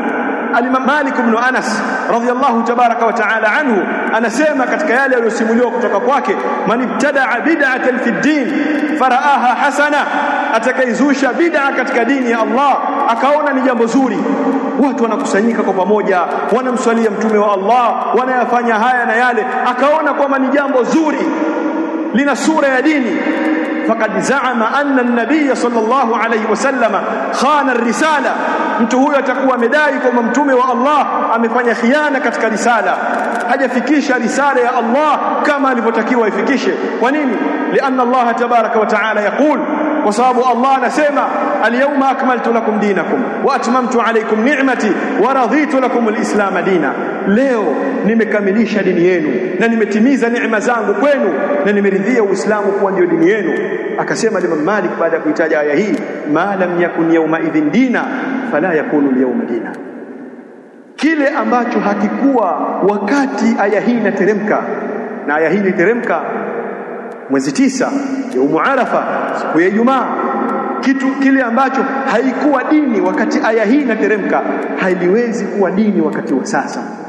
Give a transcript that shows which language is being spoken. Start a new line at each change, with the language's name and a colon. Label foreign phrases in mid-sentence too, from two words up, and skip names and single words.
Swahili: Al-Imam Malik ibn Anas
Arabic: رضي الله تبارك وتعالى عنه
Swahili: anasema katika yale aliyosimuliwa kutoka kwake,
Arabic: من ابتدع بدعة في الدين فرآها حسنة,
Swahili: atakaizusha bid'a katika dini ya Allah akaona ni jambo zuri, watu wanakusanyika kwa pamoja, wanamswalia mtume wa Allah, wanayafanya haya na yale, akaona kwamba ni jambo zuri, lina sura ya dini,
Arabic: فقد زعم أن النبي صلى الله عليه وسلم خان الرسالة,
Swahili: mtu huyo atakuwa amedai kwamba mtume wa Allah amefanya khiana katika risala, hajafikisha risala ya Allah kama alivyotakiwa ifikishe. Kwa nini?
Arabic: لأن الله تبارك وتعالى يقول,
Swahili: kwa sababu Allah anasema,
Arabic: اليوم أكملت لكم دينكم وأتممت عليكم نعمتي ورضيت لكم الإسلام دينا,
Swahili: leo nimekamilisha dini yenu na nimetimiza neema zangu kwenu na nimeridhia Uislamu kuwa ndio dini yenu. Akasema Imam Malik baada ya kuitaja aya hii,
Arabic: ما لم يكن يومئذ دينا فلا يكون اليوم دينا,
Swahili: kile ambacho hakikuwa wakati aya hii inateremka, na aya hii iliteremka mwezi 9 ya Arafa, siku ya Ijumaa. Kitu kile ambacho haikuwa dini wakati aya hii inateremka haiwezi kuwa dini wakati wa sasa.